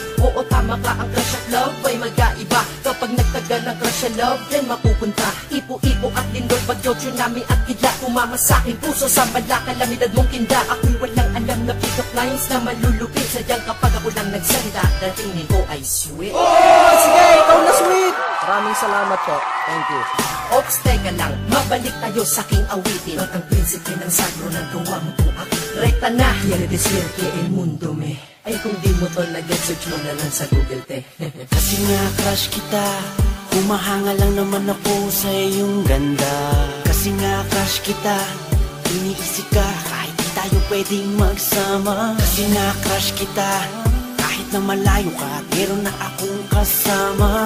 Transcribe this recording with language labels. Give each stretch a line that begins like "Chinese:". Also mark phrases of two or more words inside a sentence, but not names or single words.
Filipino: Oo, tama ka, ang crush at love ay mag-aiba. Kapag nagtagal ang crush at love, yan mapupunta. Ipo-ipo at lindol, bagyo, tsunami at kidlat. Kumama sa aking puso, sa bala, kalamidad mong kinda. Ako'y walang alam na pick-up lines na malulupit. Sadyang kapag ako lang nagsalita, dating nito ay sweet. Oh, sige, ikaw na sweet! Maraming salamat po.
English: Thank you. Ops,
Filipino: teka lang, mabalik tayo sa aking awitin. At ang prinsipe ng sagro ng gawa mo po aking rekta na.
Spanish: Quiere decir que el mundo me...
Filipino: Ay kung di mo to nag-search mo na lang sa Google, te. Kasi nga crush kita, humahanga lang naman ako sa iyong ganda. Kasi nga crush kita, iniisip ka kahit di tayo pwedeng magsama. Kasi nga crush kita, kahit na malayo ka, meron na akong kasama.